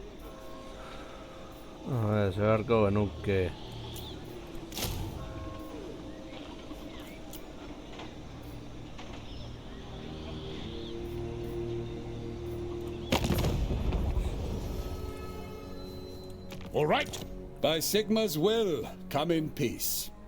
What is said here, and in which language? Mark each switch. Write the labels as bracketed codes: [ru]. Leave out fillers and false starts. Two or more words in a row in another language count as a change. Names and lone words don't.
[eu] Se beharko genuke. [en] All right. By Sigma's will, come in peace.